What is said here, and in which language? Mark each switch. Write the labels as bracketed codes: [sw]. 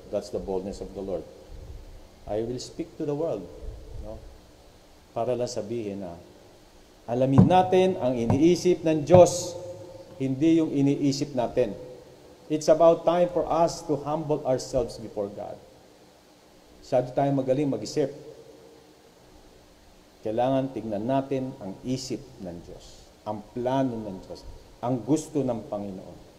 [en] That's the boldness of the Lord. I will speak to the world. No? [tl] Para lang sabihin na, alamin natin ang iniisip ng Diyos, hindi yung iniisip natin. [en] It's about time for us to humble ourselves before God. [tl] Masyado tayong magaling mag-isip. Kailangan tingnan natin ang isip ng Diyos, ang plano ng Diyos, ang gusto ng Panginoon.